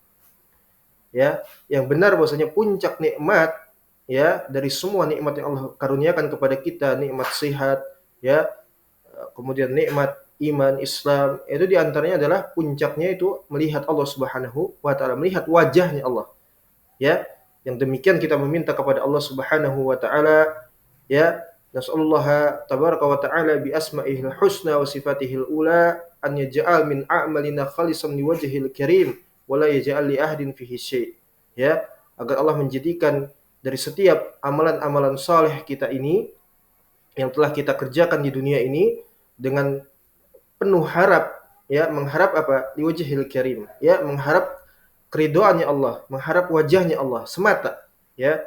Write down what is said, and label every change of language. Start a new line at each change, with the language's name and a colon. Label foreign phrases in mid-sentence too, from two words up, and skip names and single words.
Indonesian: Ya, yang benar bahwasanya puncak nikmat, ya, dari semua nikmat yang Allah karuniakan kepada kita, nikmat sehat, ya, kemudian nikmat iman Islam, itu diantaranya adalah puncaknya itu melihat Allah
Arabic: سبحانه وتعالى,
Indonesian: melihat wajahnya Allah, ya. Yang demikian kita meminta kepada Allah
Arabic: سبحانه وتعالى,
Indonesian: ya,
Arabic: نسأل الله تبارك وتعالى بأسمائه الحسنى وصفاته العلى أن يجعل من أعمالنا خالصا لوجهه الكريم ولا يجعل لأحد فيه شيء',
Indonesian: ya, agar Allah menjadikan dari setiap amalan-amalan saleh kita ini yang telah kita kerjakan di dunia ini dengan penuh harap, ya, mengharap apa?
Arabic: لوجهه الكريم,
Indonesian: ya, mengharap keridhaannya Allah, mengharap wajahnya Allah semata, ya.